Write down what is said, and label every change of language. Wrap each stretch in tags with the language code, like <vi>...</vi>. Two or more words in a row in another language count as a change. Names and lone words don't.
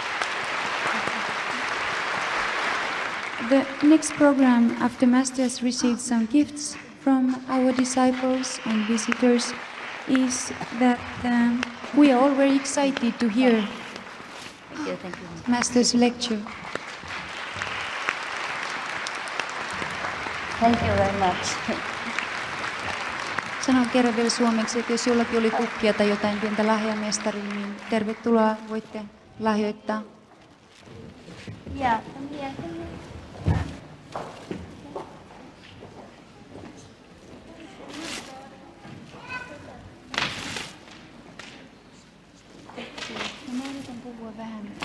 <en>The next program, after Master has received some gifts from our disciples and visitors, is that we are all very excited to hear Master's lecture. Thank you very much.</en> <fi>Sanon kerran vielä suomeksi, että jos jollakin oli kukkia tai jotain pientä lahjamestariin, niin tervetuloa, voitte lahjoittaa.</fi> <en>Yeah.</en> <fi>Mä yritän puhua vähän.</fi>